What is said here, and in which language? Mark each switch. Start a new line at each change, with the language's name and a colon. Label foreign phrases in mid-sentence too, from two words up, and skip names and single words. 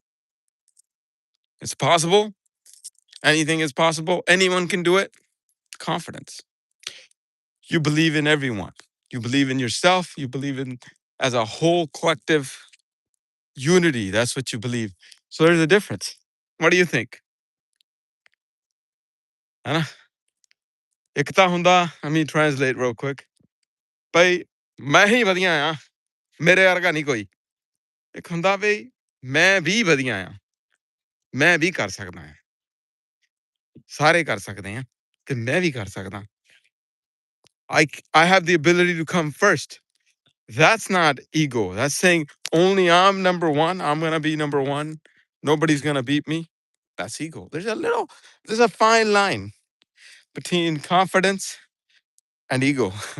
English: It's possible. Anything is possible. Anyone can do it. Confidence. You believe in everyone. You believe in yourself. You believe in as a whole collective unity. That's what you believe. So there's a difference. What do you think?
Punjabi: Hana? ਇੱਕ ਤਾਂ ਹੁੰਦਾ,
English: let me translate real quick.
Punjabi: ਭਈ ਮੈਂ ਹੀ ਵਧੀਆ ਆ, ਮੇਰੇ ਵਰਗਾ ਨਹੀਂ ਕੋਈ. ਇੱਕ ਹੁੰਦਾ ਭਈ ਮੈਂ ਵੀ ਵਧੀਆ ਆ, ਮੈਂ ਵੀ ਕਰ ਸਕਦਾ ਆ, ਸਾਰੇ ਕਰ ਸਕਦੇ ਆ ਤੇ ਮੈਂ ਵੀ ਕਰ ਸਕਦਾ.
English: I have the ability to come first. That's not ego. That's saying only I'm number one. I'm gonna be number one. Nobody's gonna beat me. That's ego. There's a fine line between confidence and ego.